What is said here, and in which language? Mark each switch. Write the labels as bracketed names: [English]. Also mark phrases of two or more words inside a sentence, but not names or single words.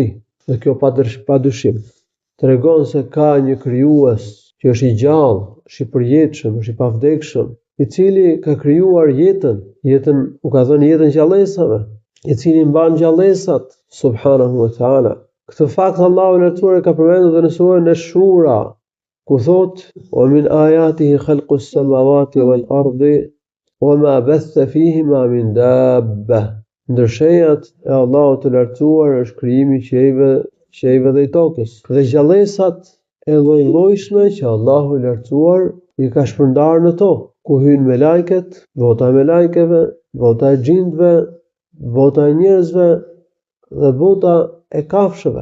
[Albanian] Dhe kjo padyshim tregon se ka një krijues që është I gjallë, është I përjetshëm, është I pavdekshëm, I cili ka krijuar jetën u ka dhënë jetën gjallësave, I cili mban gjallësat [Arabic] سبحانه وتعالى. [Albanian] Këtë fakt Allahu I lartësuar ka përmendur dhe në surën Ash-Shura, ku thot: [Arabic] "ومن آياته خلق السماوات والأرض وما بث فيهما من دابة." [Albanian] Ndër shenjat e Allahut të lartësuar është krijimi I qiejve dhe I tokës, dhe gjallësat e lloj-llojshme që Allahu I lartësuar I ka shpërndarë në to, ku hyjnë me lajket, vota e melajkeve, vota e xhindve, vota e njerëzve dhe vota e kafshëve.